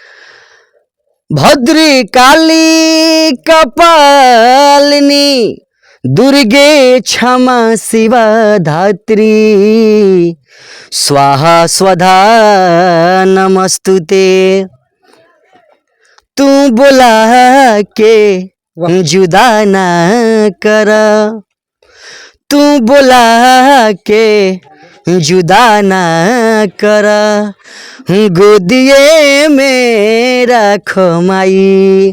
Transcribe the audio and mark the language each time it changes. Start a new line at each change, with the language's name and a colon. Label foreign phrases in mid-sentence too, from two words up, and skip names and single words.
Sanskrit: भद्री काली कपालिनी, दुर्गे क्षमा शिवा धात्री, स्वाहा स्वधा नमस्तुते।
Bhojpuri: तू बोला के जुदा ना कर, तू बोला के जुदा ना कर, गोदिए में रखो माई।